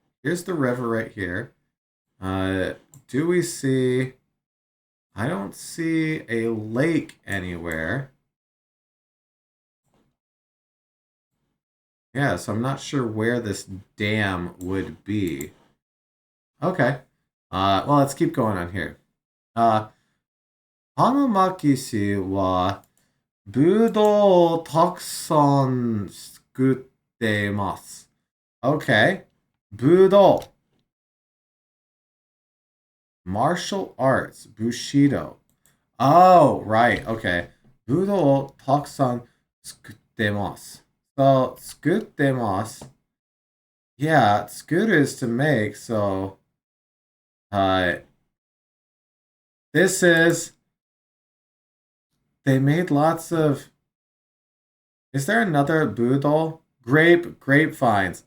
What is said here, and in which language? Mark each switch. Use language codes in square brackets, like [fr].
[en] Here's the river right here. Do we see I don't see a lake anywhere. Yeah, so I'm not sure where this dam would be. Okay. Well, let's keep going on here. [ja] 花巻市は、ぶどうをたくさん作っています。 [en] Okay. ぶどう。 Martial arts. Bushido. Oh, right. Okay. [ja] ぶどうをたくさん作ってます。 So, 作ってます. [en] Yeah, [ja] 作る [en] is to make, so this is they made lots of. Is there another budol? Grapevines.